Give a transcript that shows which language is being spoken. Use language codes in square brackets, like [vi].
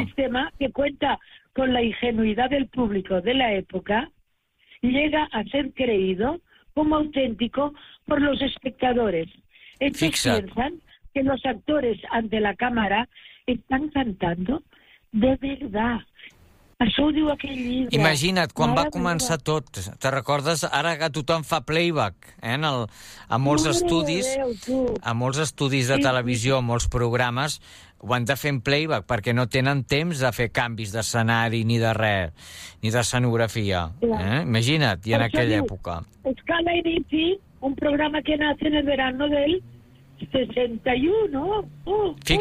[es] Este sistema, que cuenta con la ingenuidad del público de la época, llega a ser creído como auténtico por los espectadores. Estos piensan que los actores ante la cámara están cantando de verdad. [ca] Això ho diu aquell llibre. Imagina't, quan va començar tot, te recordes? Ara que tothom fa playback, eh? A molts estudis, a molts estudis de televisió, a molts programes, ho han de fer en playback, perquè no tenen temps de fer canvis d'escenari ni de res, ni d'escenografia. Eh? Imagina't, i en aquella època. [es] Escala NBC, un programa que nace en el verano del 61.